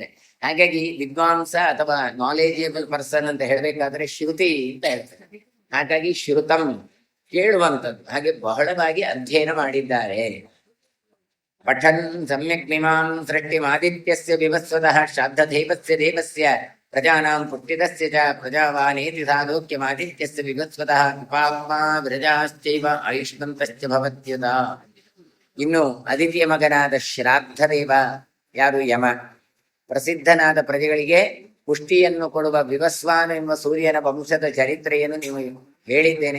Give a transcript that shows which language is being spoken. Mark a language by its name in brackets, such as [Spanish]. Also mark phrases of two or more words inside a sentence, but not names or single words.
[Kannada] ಹಾಗಾಗಿ ವಿದ್ವಾಂಸ ಅಥವಾ [English] knowledgeable person [Kannada] ಅಂತ ಹೇಳಬೇಕಾದ್ರೆ ಶ್ರುತಿ ಅಂತ ಹೇಳ್ತಾರೆ. ಹಾಗಾಗಿ ಶ್ರುತಂ ಕೇಳುವಂಥದ್ದು. ಹಾಗೆ ಬಹಳವಾಗಿ ಅಧ್ಯಯನ ಮಾಡಿದ್ದಾರೆ. [Sanskrit] ಪಠನ್ ಸಮ್ಯಕ್ ಮಿಮಾಂ ಸೃಷ್ಟಿಮಾದಿತ್ಯಸ್ಯ ವಿವಸ್ವತಃ ಶ್ರಾದ್ಧ ದೇವಸ್ಯ ಪ್ರಜಾನಾಂ ಪುಟ್ಟಿದಸ್ಯ ಚ ಪ್ರಜಾವಾನೇತಿ ಸಾಧೋಕ್ಯಮಾದಿತ್ಯಸ್ಯ ವಿವಸ್ವತಃ ಪಾಪ್ಮಾ ವಿರಜಾಶ್ಚೈವ ಆಯುಷ್ಮಂತಶ್ಚ ಭವತ್ಯುತ. [Kannada] ಇನ್ನು ಅದಿತಿಯ ಮಗನಾದ ಶ್ರಾದ್ದದೇವ, ಯಾರು ಯಮ, ಪ್ರಸಿದ್ಧನಾದ ಪ್ರಜೆಗಳಿಗೆ ಪುಷ್ಟಿಯನ್ನು ಕೊಡುವ ವಿವಸ್ವಾನ ಎಂಬ ಸೂರ್ಯನ ವಂಶದ ಚರಿತ್ರೆಯನ್ನು ನೀವು ಹೇಳಿದ್ದೇನೆ.